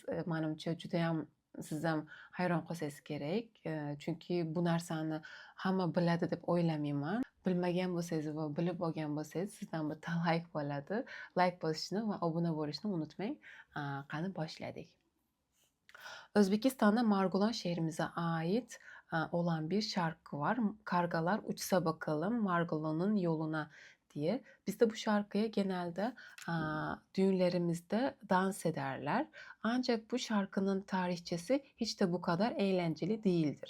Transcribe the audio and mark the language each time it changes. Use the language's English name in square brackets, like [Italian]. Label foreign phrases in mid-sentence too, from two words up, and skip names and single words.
[Uzbek] Menimcha judayam siz ham hayron qolsangiz kerak. Chunki bu narsani hamma biladi deb o'ylamayman. Bilmagan bo'lsangiz va bilib olgan bo'lsangiz sizdan bitta layk bo'ladi. Layk bosishni va obuna bo'lishni unutmang. Qani boshladik. O'zbekistonda Marg'ilon shehrimizga [Turkish] ait olan bir şarkı var. Kargalar uçsa bakalım Marg'ilon'un yoluna diye. Biz de bu şarkıya genelde düğünlerimizde dans ederler. Ancak bu şarkının tarihçesi hiç de bu kadar eğlenceli değildir.